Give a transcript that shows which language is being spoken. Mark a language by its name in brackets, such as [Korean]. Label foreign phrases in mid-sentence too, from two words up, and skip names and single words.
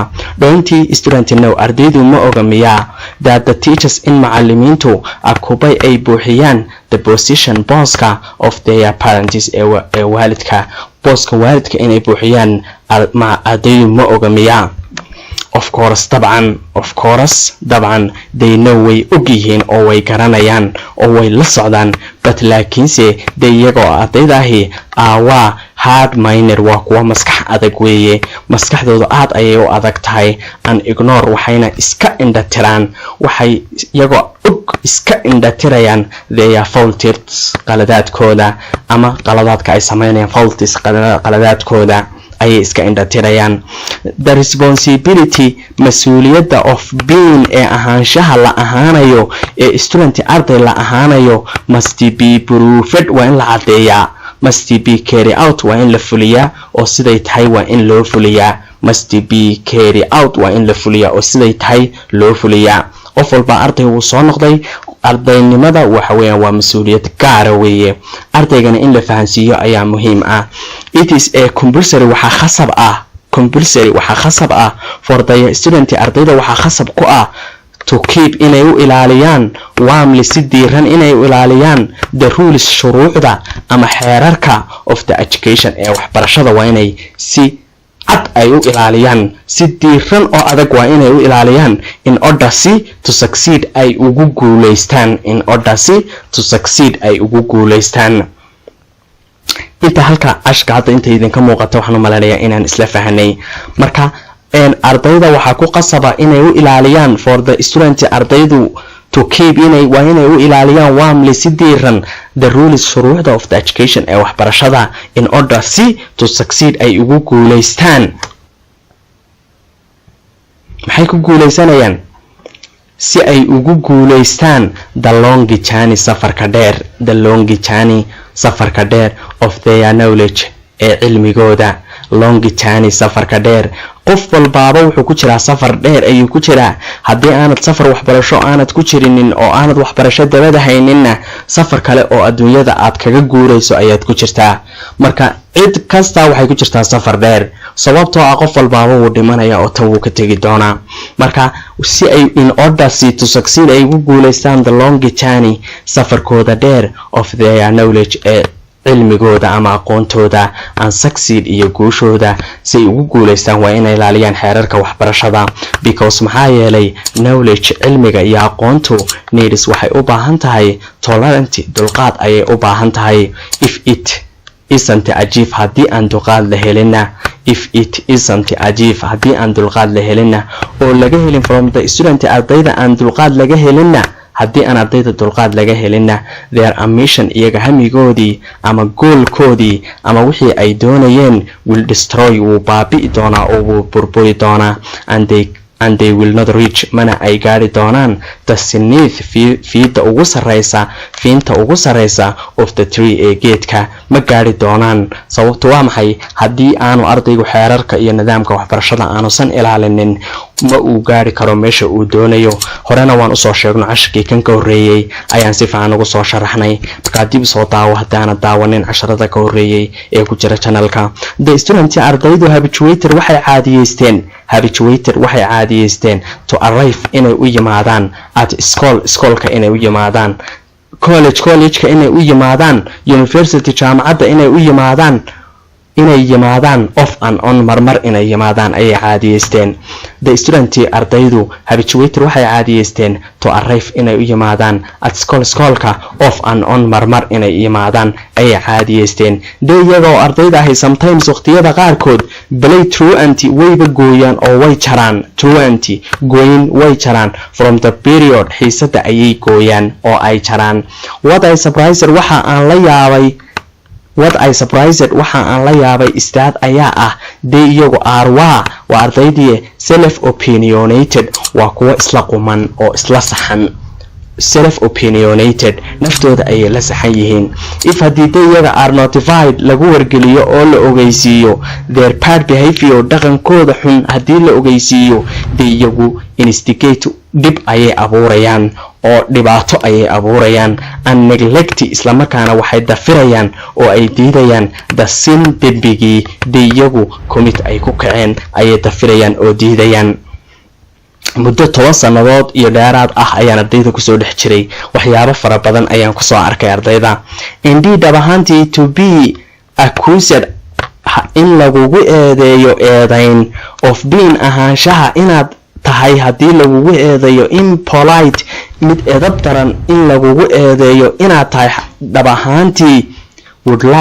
[English] Don't student know, [Somali] ardaydu ma oga miyaa [English] that the teachers in [Somali] macallimiintu akubay ay buuxiyaan [English] the position [Somali] booska [English] of their parents [Somali] ee waalidka, booska waalidka inay buuxiyaan ardaydu ma oga miyaa. [English] Of course [Somali] dabcan [English] they know [Somali] way ogyihiin oo way garanayaan oo way la socdaan, but laakiinse day iyagoo ardaydahi waa [English] hard minor, [Somali] waa kuwa maskax adag weeye, maskaxdooda aad ayay u adag tahay, [English] and ignore [Somali] waxayna iska indhatiraan, waxay iyagoo iska indhatirayaan [English] their faults [Somali] qaladaadkooda ama qaladaadka ay sameynayaan, faults qaladaadkooda ayay iska indhatirayaan. [English] The responsibility mas-uuliyadda of being [Somali] ee ahaanshaha la ahaanayo ee [English] student [Somali] arday la ahaanayo [English] must be proved, [Somali] waa in la cadeeyaa, [English] must be carry out [Somali] waa in la fuliyaa oo siday tahay waa in loo fuliyaa, [English] must be carry out [Somali] waa in la fuliyaa oo siday tahay loo fuliyaa. qof walba arday uu soo noqday ardaynimada waxa weeyaan waa mas'uuliyad gaar ah weeye, ardaygana in la fahansiiyo ayaa muhiim ah. [English] It is a compulsory [Somali] waxa khasab ah [English] for the student [Somali] ardayda waxa khasab ku ah [English] to keep [Somali] inay u ilaaliyaan warmly si diiran inay u ilaaliyaan [English] the rules [Somali] shuruucda ama xeerarka [English] of the education [Somali] ee waxbarashada, waa inay si cad ay u ilaaliyaan, si diiran oo adag waa inay u ilaaliyaan [English] in order to succeed [Somali] ay ugu guuleystaan. inta halka ashka hadda inta idinka muuqato waxaan u maleynayaa inaan isla fahanay. marka ardayda waxa ku qasaba inay u ilaaliyaan [English] for the student [Somali] ardaydu [English] to keep [Somali] inay u ilaaliyaan warmly si diiran [English] the rules [Somali] shuruucda [English] of the education [Somali] ee waxbarashada [English] in order to succeed [Somali] ay ugu guuleystaan. maxay ku guuleysanayaan? si ay ugu guuleystaan [English] the long journey [Somali] safarka dheer [English] of their knowledge [Somali] ee cilmigooda, [English] long journey [Somali] safarka dheer. qof walbaaba wuxuu ku jiraa safar dheer ayuu ku jiraa. haddii aanad safar waxbarasho aanad ku jirinin oo aanad waxbarasho dabada hayninna safar kale oo adduunyada aad kaga guurayso ayaad ku jirtaa. marka cid kasta waxay ku jirtaa safar dheer, sababtoo ah qof walbaaba wuu dhimanaya oo tan wuu ka tegi doonaa. marka si ay [English] in order to succeed [Somali] ay ugu guuleystaan [English] the long journey [Somali] safarkooda dheer [English] of their knowledge [Somali] ee cilmigooda ama aqoontooda [English] and succeed [Somali] iyo guushooda si ay ugu guuleystaan waa inay ilaaliyaan xeerarka waxbarashada because maxaa yeelay knowledge cilmiga iyo aqoontu needs waxay u baahan tahay tolerance dulqaad ayay u baahan tahay [English] if it isn't achieve [Somali] haddii aan dulqaad la helina [English] if it isn't [Somali] achieve haddii aan dulqaad la helina oo laga helin [English] from the student [Somali] ardayda aan dulqaad laga helina haddii aan ardayda dulqaad laga helina [English] their ambition [Somali] iyaga hamigoodii ama goolkoodii ama wixii ay doonayeen [English] will destroy [Somali] wuu baabi'i doonaa oo wuu burburi doonaa [English] and they will not reach [Somali] mana ay gaari doonaan [English] the zenith [Somali] fiinta ugu sareysa [English] of the tree [Somali] ee geedka ma gaari doonaan sababtu waa maxay haddii aanu ardaygu xeerarka iyo nidaamka waxbarashada aanusan ilaalinin ma uu gaari karo meesha uu doonayo horena waan usoo sheegno cashirkii kan ka horreeyay ayaan si fiican ugu soo sharaxnay markaa dib soo daawo haddaana daawanin casharada ka horreeyay ee ku jira channelka the student ardaydu habituator waxay caadiyeysteen [English] to arrive [Somali] inay u yimaadaan [English] at schoolka [Somali] inay u yimaadaan collegeka inay u yimaadaan university jaamacadda inay u yimaadaan [English] off and on [Somali] marmar inay yimaadaan ayay caadiyeysteen [English] the student [Somali] ardaydu habituator waxay caadiyeysteen [English] to arrive [Somali] inay u yimaadaan [English] at schoolka off and on [Somali] marmar inay yimaadaan ayay caadiyeysteen de iyagoo ardayda ahay sometimes waqtiyada qaarkood [English] play truant [Somali] wayba gooyaan oo way jaraan truant gooyin way jaraan [English] from the period [Somali] xiisada ayay gooyaan oo ay jaraan [English] what I surprised [Somali] waxa aan la yaabay istaad ayaa ah de iyagu waa ardaydii [English] self opinionated [Somali] waa kuwa isla quman oo isla saxan [English] self opinionated [Somali] naftooda ayay la saxan yihiin if haddii de iyaga are notified lagu wargeliyo oo la ogeysiiyo [English] their bad behavior [Somali] dhaqankooda xun haddii la ogeysiiyo de iyagu instigate dib ayay abuurayaan oo dhibaato ayay abuurayaan [English] and neglect [Somali] isla markaana waxay dafirayaan oo ay diidayaan [English] the sin [Somali] dembigii de iyagu commit ay ku kaceen ayay dafirayaan oo diidayaan muddo 10 sanadood iyo dheeraad ah ayaan ardayda kusoo dhex jiray waxyaabo fara badan ayaan kusoo arkay ardayda indeed abahantii [English] to be accused [Somali] in lagugu eedeeyo eedayn [English] of being [Somali] ahaanshaha inaad tahay haddii lagugu eedeeyo impolite mid edab daran in lagugu eedeeyo inaad tahay dhab ahaantii would